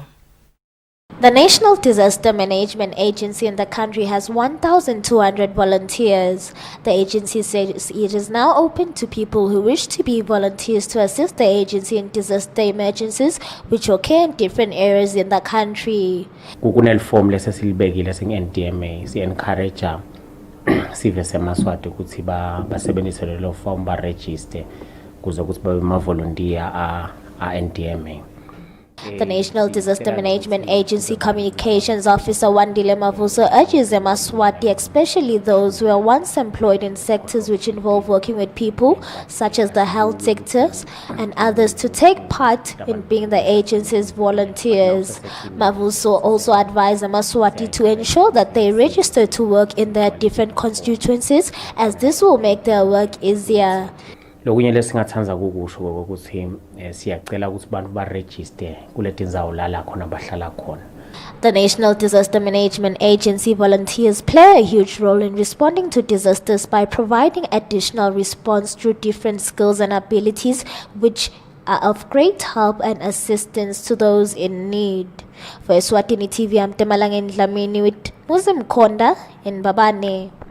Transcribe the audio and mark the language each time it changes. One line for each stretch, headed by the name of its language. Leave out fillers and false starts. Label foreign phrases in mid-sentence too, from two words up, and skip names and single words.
English: The National Disaster Management Agency in the country has 1,200 volunteers. The agency says it is now open to people who wish to be volunteers to assist the agency in disaster emergencies which occur in different areas in the country.
Swati: Kukunel form lesesilibekile sing-NDMA si-encourage sive semaswati ukuthi basebenzise lelo form ba-register kuze ukuthi babe ma-volunteer a-NDMA.
English: The National Disaster Management Agency Communications Officer Wandile Mavuso urges Eswatini, especially those who are once employed in sectors which involve working with people, such as the health sectors, and others, to take part in being the agency's volunteers. Mavuso also advised Eswatini to ensure that they register to work in their different constituencies, as this will make their work easier.
Swati: Lokunye lesingathanza kukusho ukuthi siyacela ukuthi abantu ba-register kuleti ndzawo lala khona bahlala khona.
English: The National Disaster Management Agency volunteers play a huge role in responding to disasters by providing additional response through different skills and abilities which are of great help and assistance to those in need. For Eswatini TV, I'm Temalangen Dlamini with Muslim Konda in Babane.